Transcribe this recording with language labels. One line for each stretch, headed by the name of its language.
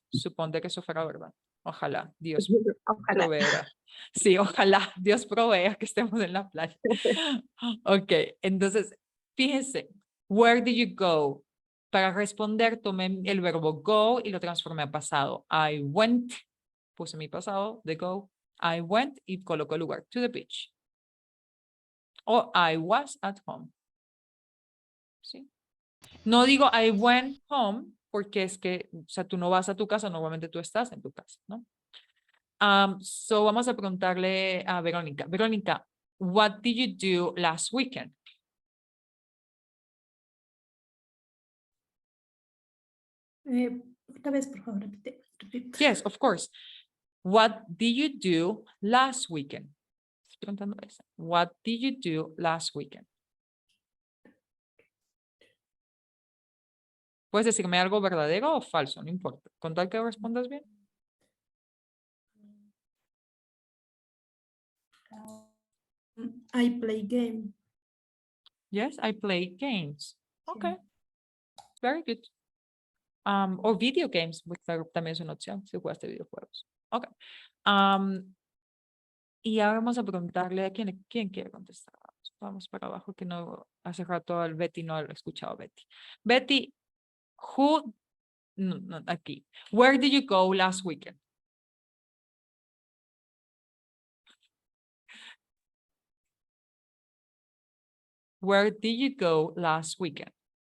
Spanish: Suponte que eso fuera verdad. Ojalá, Dios Ojalá. proveerá. Sí, ojalá Dios provea que estemos en la playa. Ok, entonces, fíjense,
English: where did you go?
Spanish: Para responder, tomé el verbo go y lo transformé a pasado.
English: I went,
Spanish: puse mi pasado de go. I went y coloco el lugar,
English: to the beach. O I was at home. ¿Sí?
Spanish: No digo
English: I went home
Spanish: porque es que, o sea, tú no vas a tu casa, normalmente tú estás en tu casa, ¿no? So vamos a preguntarle a Verónica.
English: Verónica, what did you do last weekend?
Spanish: Otra vez, por favor, repite.
English: Yes, of course. What did you do last weekend?
Spanish: Estoy preguntando eso.
English: What did you do last weekend?
Spanish: Puedes decirme algo verdadero o falso, no importa. Con tal que respondas bien.
English: I play game. Yes, I play games. Okay. Very good.
Spanish: O video games, pues, también es una opción si jugaste videojuegos. Ok. Y ahora vamos a preguntarle a quién quiere contestar. Vamos para abajo que no hace rato al Betty no lo he escuchado Betty. Betty, no, aquí.
English: Where did you go last weekend? Where did you go last weekend?